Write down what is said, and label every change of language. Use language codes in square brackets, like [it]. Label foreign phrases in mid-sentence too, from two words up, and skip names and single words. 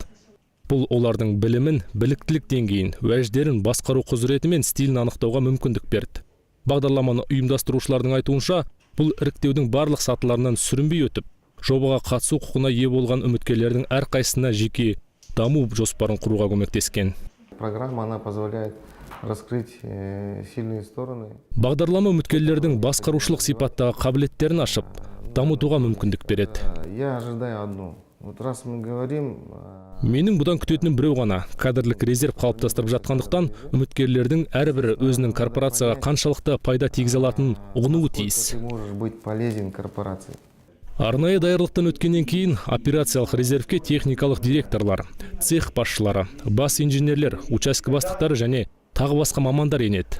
[kk] Бұл олардың білімін, біліктілік деңгейін, уәждерін, басқару құзыреті мен стилін анықтауға мүмкіндік берді. Бағдарламаны ұйымдастырушылардың айтуынша, бұл іріктеудің барлық сатыларынан сүрінбей өтіп, жобаға қатысу құқығына ие болған үміткерлердің әрқайсысына жеке даму жоспарын құруға көмектескен. [ru] Программа она позволяет раскрыть сильные стороны. [kk] Бағдарлама үміткерлердің басқарушылық сипаттағы қабілеттерін ашып, дамытуға мүмкіндік береді. [ru] Я ожидаю одну. Вот раз мы говорим... [kk] Менің бұдан күтетінім біреу ғана. Кадрлік резерв қалыптастырып жатқандықтан, үміткерлердің әрбірі өзінің корпорацияға қаншалықты пайда тигізе алатынын ұғынуы тиіс. Арнайы даярлықтан өткеннен кейін операциялық резервке техникалық директорлар, цех басшылары, бас инженерлер, участке бастықтары және тағы басқа мамандар енеді.